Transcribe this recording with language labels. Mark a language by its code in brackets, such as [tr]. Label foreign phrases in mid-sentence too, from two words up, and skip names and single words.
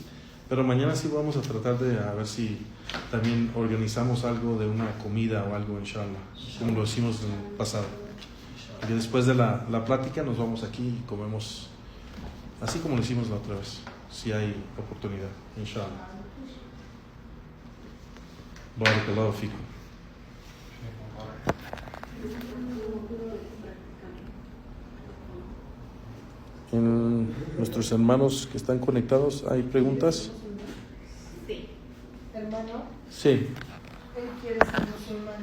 [es] Pero mañana sí vamos a tratar de a ver si también organizamos algo de una comida o algo, inshallah, como lo hicimos en el pasado. Y después de la plática nos vamos aquí y comemos así como lo hicimos la otra vez, si hay oportunidad, inshallah. [ar] بارك الله فيكم. [es] En nuestros hermanos que están conectados, ¿hay preguntas? Sí. Hermano, Sí. él quiere ser musulmán.